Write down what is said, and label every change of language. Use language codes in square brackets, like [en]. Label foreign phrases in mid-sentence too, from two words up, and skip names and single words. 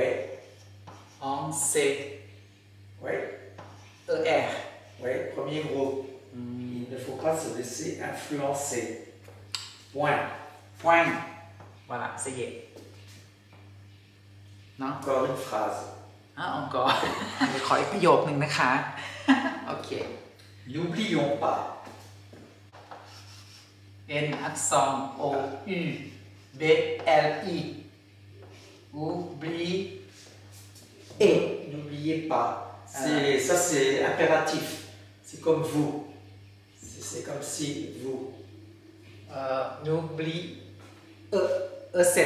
[fr] En C. oui, E-R. oui. premier groupe. Il ne faut pas se laisser influencer. Point. point voilà ça y est เนาะ Encore une phrase. [th] encore ขออีกประโยคนึงนะคะ โอเค [fr] N'oublions pas. N อักษร O U B L I oublie Et n'oubliez pas. Ça c'est impératif. C'est comme vous. C'est comme si vous. n'oublie set